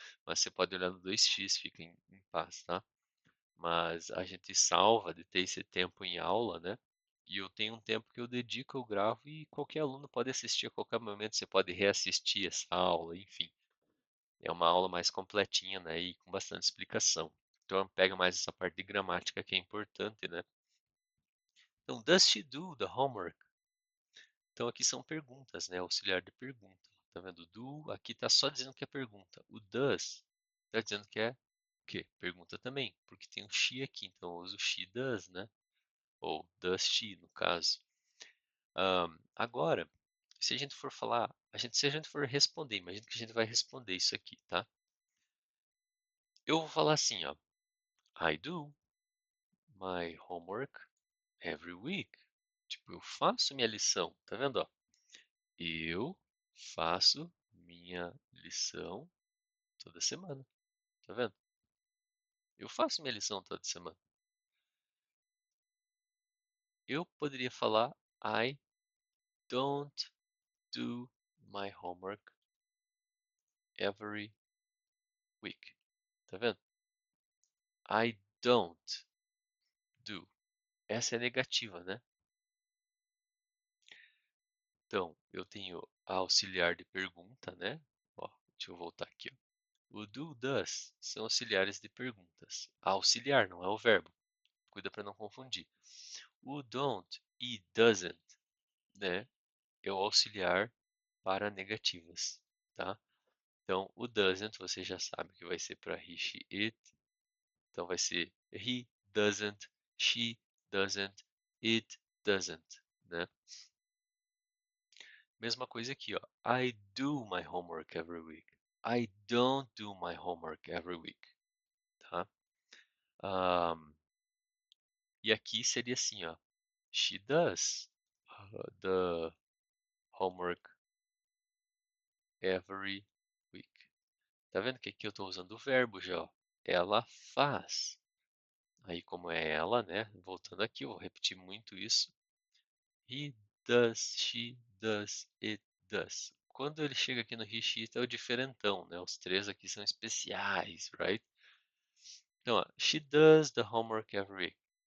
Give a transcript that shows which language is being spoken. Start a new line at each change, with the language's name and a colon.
Portuguese: Mas você pode olhar no 2x, fica em paz, tá? Mas a gente salva de ter esse tempo em aula, né? E eu tenho um tempo que eu dedico, eu gravo e qualquer aluno pode assistir a qualquer momento, você pode reassistir essa aula, enfim. É uma aula mais completinha, né? E com bastante explicação. Então pega mais essa parte de gramática que é importante, né? Então,
English: does she do the homework?
Portuguese: Então aqui são perguntas, né? Auxiliar de pergunta. Tá vendo? Do, aqui tá só dizendo que é pergunta. O does tá dizendo que é o quê? Pergunta também, porque tem um she aqui, então eu uso she does, né? Ou does she, no caso. Agora, se a gente for falar, se a gente for responder, imagina que a gente vai responder isso aqui, tá? Eu vou falar assim, ó.
English: I do my homework every week.
Portuguese: Tipo, eu faço minha lição, tá vendo, ó? Eu faço minha lição toda semana, tá vendo? Eu faço minha lição toda semana. Eu poderia falar
English: I don't do my homework every week.
Portuguese: Tá vendo?
English: I don't do.
Portuguese: Essa é negativa, né? Então, eu tenho a auxiliar de pergunta, né? Ó, deixa eu voltar aqui, ó. O do, does são auxiliares de perguntas. A auxiliar, não é o verbo. Cuida para não confundir. O don't e doesn't, né? É o auxiliar para negativas, tá? Então, o doesn't você já sabe que vai ser para he, she, it. Então, vai ser
English: he doesn't, she doesn't, it doesn't.
Portuguese: né? Mesma coisa aqui, ó.
English: I do my homework every week. I don't do my homework every week,
Portuguese: tá? Um, e aqui seria assim, ó.
English: She does the homework every week.
Portuguese: Tá vendo que aqui eu estou usando o verbo já, ó. Ela faz. Aí como é ela, né? Voltando aqui, eu vou repetir muito isso.
English: He does, she does, it does.
Portuguese: Quando ele chega aqui no he, she, é o diferentão, né? Os três aqui são especiais,
English: right?
Portuguese: Então, ó,
English: she does the homework every week.